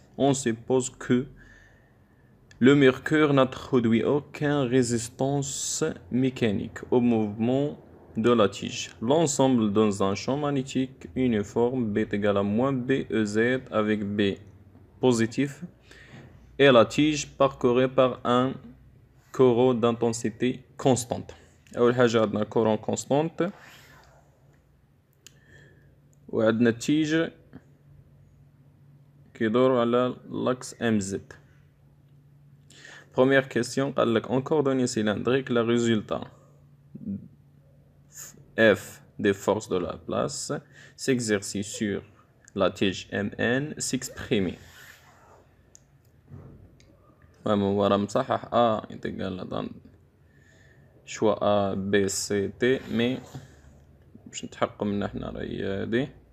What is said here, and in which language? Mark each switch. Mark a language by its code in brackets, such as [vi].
[fr] On suppose que le mercure n'introduit aucune résistance mécanique au mouvement de la tige. L'ensemble dans un champ magnétique uniforme B est égal à moins BEZ avec B positif et la tige parcourue par un courant d'intensité constante. [ar] أول حاجة عندنا courant constante وعندنا التيج كيدور على l'axe MZ. [fr] Première question, en coordonnées cylindriques, le résultat F des forces de la place s'exerce sur la tige MN s'exprime. On va نصحح A est égal à choix A, B, C, T, mais [ar] باش نتحققوا من حنا راهي هادي.